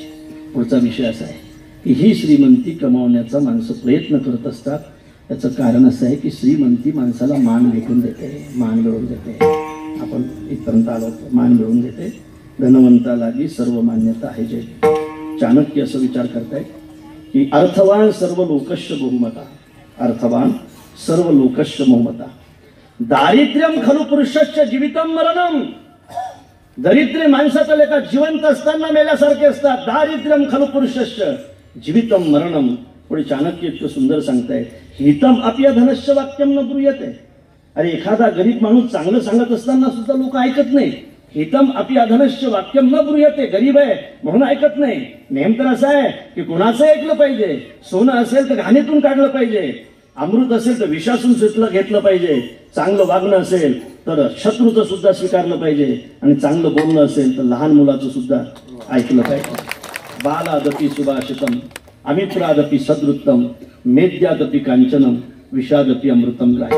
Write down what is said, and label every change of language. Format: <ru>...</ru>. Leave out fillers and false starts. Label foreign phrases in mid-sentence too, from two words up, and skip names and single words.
<mr>पुढचा विषय असा आहे की ही श्रीमंती कमावण्याचा माणसं प्रयत्न करत असतात. त्याचं कारण असं आहे की श्रीमंती माणसाला मान भेटून देते, मान मिळवून देते. आपण इथपर्यंत आलो, मान मिळवून देते. धनवंतालागी सर्व मान्यता आहे. जे चाणक्य असं विचार करतायत की</mr> <sa>अर्थवान सर्व लोकश्च बहुमता, अर्थवान सर्व लोकश्च बहुमता, दारिद्र्यम खलु पुरुषश्च जीवितम मरणम.</sa> <mr>दरिद्री माणसाचा लेखा जिवंत असताना मेल्यासारखे असतात.</mr> <sa>दारिद्र्यम खलु पुरुषस्य जीवितम मरणम.</sa> <mr>पुढे चाणक्य इतकं सुंदर सांगताय,</mr> <sa>हितम अप्य धनस्य वाक्यम न ब्रूयते.</sa> <mr>अरे एखादा गरीब माणूस चांगलं सांगत असताना सुद्धा लोक ऐकत नाही.</mr> <sa>हितम अप्य धनस्य वाक्यम न ब्रूयते.</sa> <mr>गरीब आहे म्हणून ऐकत नाही. नेम तर असा आहे की कुणाचं ऐकलं पाहिजे. सोनं असेल तर घाणीतून काढलं पाहिजे, अमृत असेल तर विषासून घेतलं पाहिजे, चांगलं वागणं असेल तर शत्रूचं सुद्धा स्वीकारलं पाहिजे, आणि चांगलं बोलणं असेल तर लहान मुलाचं सुद्धा ऐकलं पाहिजे.</mr> <sa>बालादपि सुभाषितम अमित्रादपि सदृत्तम मेद्यादपि कांचनम विषादपि अमृतम ग्राह्य.</sa>